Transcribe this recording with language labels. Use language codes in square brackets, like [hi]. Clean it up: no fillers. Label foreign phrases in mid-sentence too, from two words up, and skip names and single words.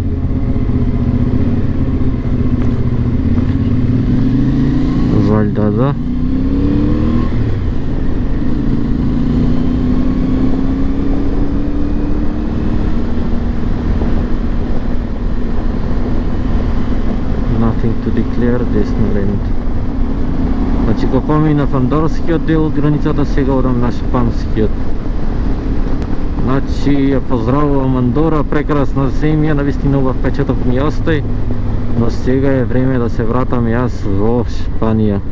[mk] Валјда да. [en] Nothing to declare, [mk] десна лента. Значи го поминав андорскиот дел од границата, сега одам на шпанскиот. Значи ја поздравувам Андора, прекрасна земја, навистина убав впечаток ми остај, но сега е време да се вратам јас во Шпанија.